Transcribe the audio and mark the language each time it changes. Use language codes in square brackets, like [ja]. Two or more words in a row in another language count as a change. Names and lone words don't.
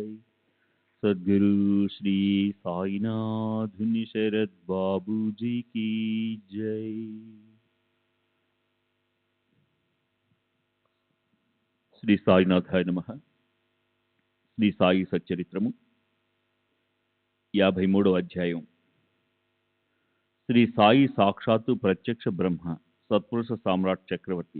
[hi] सद्गुरु श्री साईनाथ शरद बाबू जी की जय। [te] శ్రీ సాయినాథాయ నమః. శ్రీ సాయి సచ్చరిత్రము 53వ అధ్యాయం. శ్రీ సాయి సాక్షాత్తు ప్రత్యక్ష బ్రహ్మ, సత్పురుష సామ్రాట్ చక్రవర్తి.